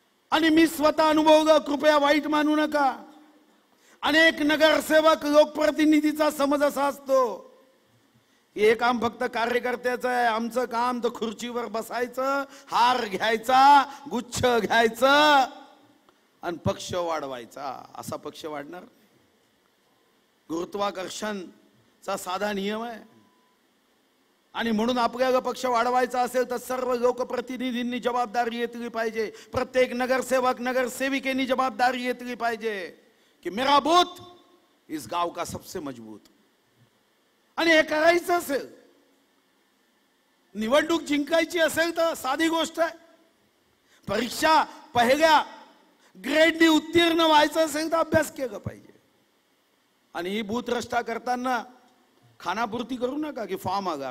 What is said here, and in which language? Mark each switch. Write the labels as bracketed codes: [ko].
[mr] आणि मी स्वतः अनुभवलं, कृपया वाईट मानू नका. अनेक नगरसेवक लोकप्रतिनिधीचा समज असा असतो की हे काम फक्त कार्यकर्त्याचं आहे, आमचं काम तर खुर्चीवर बसायचं, हार घ्यायचा, गुच्छ घ्यायचं आणि पक्ष वाढवायचा. असा पक्ष वाढणार? गुरुत्वाकर्षणचा साधा नियम आहे. आणि म्हणून आपल्याला पक्ष वाढवायचा असेल तर सर्व लोकप्रतिनिधींनी जबाबदारी घेतली पाहिजे. प्रत्येक नगरसेवक नगरसेविकेनी जबाबदारी घेतली पाहिजे. [hi] की मेरा बूथ इस गाव का सबसे मजबूत. [mr] आणि हे करायचं असेल, निवडणूक जिंकायची असेल तर साधी गोष्ट आहे. परीक्षा पहिल्या ग्रेडनी उत्तीर्ण व्हायचं असेल तर अभ्यास केला पाहिजे. आणि ही बूथ रस्ता करताना खानापुरती करू नका की फॉर्म आगा.